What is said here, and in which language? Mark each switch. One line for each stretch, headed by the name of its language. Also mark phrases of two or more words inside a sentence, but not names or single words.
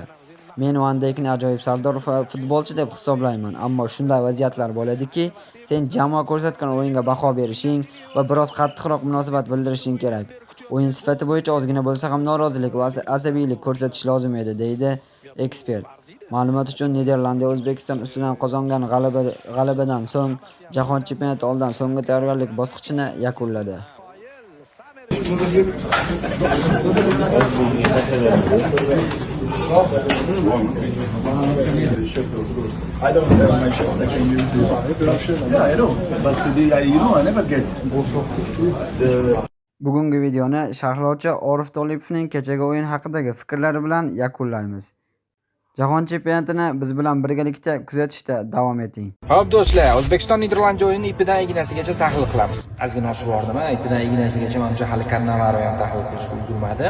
Uzbek: Men Van Deykni ajoyib sardor va futbolchi deb hisoblayman, ammo shunday vaziyatlar bo'ladiki, sen jamoa ko'rsatgan o'yinga baho berishing va biroz qattiqroq munosabat bildirishing kerak. O'yin sifati bo'yicha ozgina bo'lsa ham norozilik va asabiylik ko'rsatish lozim edi, deydi ekspert. Ma'lumot uchun, Niderlandiya O'zbekiston ustidan qozongan g'alabadan so'ng Jahon chempionati oldidan so'nggi tayyorgarlik bosqichini yakunladi.
English: I don't have my phone. I can use this. Yeah, I know. But today, I never get.
Uzbek: Bugungi videoni sharhlovchi Orif Tolipovning kechagi o'yin haqidagi fikrlari bilan yakunlaymiz. Jahon chempionatini biz bilan birgalikda kuzatishda davom eting. Xo'p do'stlar, O'zbekiston Niderlandiya o'yinini ipidan ignasigacha tahlil qilamiz. Ozgina oshib bordim, ipidan ignasigacha menimcha hali Kannavaro ham tahlil qilishga ulgurmadim.